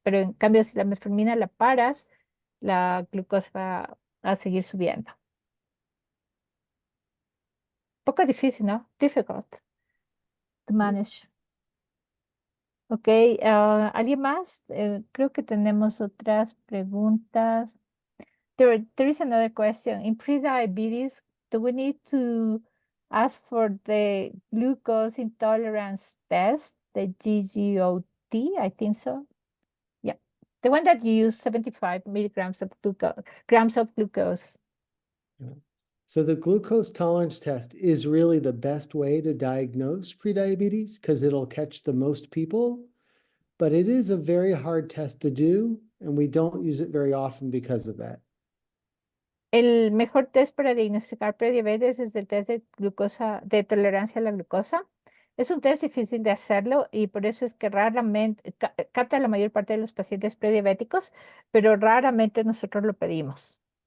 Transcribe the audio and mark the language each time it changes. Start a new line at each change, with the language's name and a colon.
Spanish: Pero en cambio, si la metformina la paras, la glucosa va a seguir subiendo. Poco difícil, ¿no?
English: Difficult to manage.
Spanish: Ok, ¿alguien más? Creo que tenemos otras preguntas.
English: There is another question. In pre-diabetes, do we need to ask for the glucose intolerance test, the GGOT? I think so. Yeah, the one that you use 75 milligrams of glucose. So the glucose tolerance test is really the best way to diagnose prediabetes because it'll catch the most people, but it is a very hard test to do, and we don't use it very often because of that.
Spanish: El mejor test para diagnosticar prediabetes es el test de glucosa, de tolerancia a la glucosa. Es un test difícil de hacerlo y por eso es que raramente capta la mayor parte de los pacientes prediabéticos, pero raramente nosotros lo pedimos.